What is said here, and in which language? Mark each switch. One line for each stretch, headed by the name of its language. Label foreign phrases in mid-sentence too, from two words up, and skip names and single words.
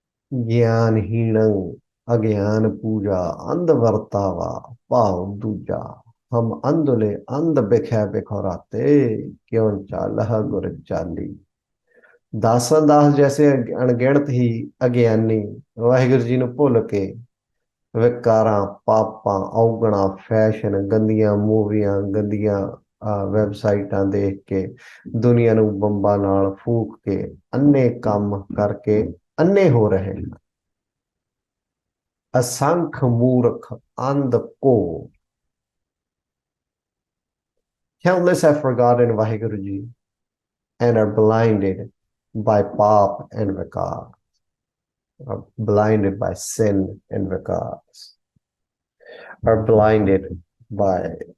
Punjabi: ਗਿਆਨਹੀਨ ਅਗਿਆਨ ਪੂਜਾ ਅੰਧ ਵਰਤਾਵਾ ਪਾਵ ਦੂਜਾ। ਹਮ ਅੰਧੁਲੇ ਅੰਧ ਬਿਖੈ ਬਿਖੌਰਾਤੇ ਕਿਉਂ ਚਾਲ ਗੁਰ ਚਾਲੀ। ਦਾਸਨ ਦਾਸ ਜੈਸੇ ਅਣਗਿਣਤ ਹੀ ਅਗਿਆਨੀ ਵਾਹਿਗੁਰੂ ਜੀ ਨੂੰ ਭੁੱਲ ਕੇ ਵਿਕਾਰਾਂ ਪਾਪਾਂ ਔਗਣਾ ਫੈਸ਼ਨ ਗੰਦੀਆਂ ਮੂਵੀਆਂ ਗੰਦੀਆਂ ਵੈਬਸਾਈਟਾਂ ਦੇਖ ਕੇ ਦੁਨੀਆ ਨੂੰ ਬੰਬਾਂ ਨਾਲ ਫੂਕ ਕੇ ਅੰਨੇ ਕੰਮ ਕਰਕੇ ਅੰਨੇ ਹੋ ਰਹੇ ਹਨ। ਅਸੰਖ ਮੂਰਖ ਅੰਧ ਕੋ
English: countless have forgotten Vaheguru Ji and are blinded by pap and vikas, are blinded by sin and vikas, are blinded by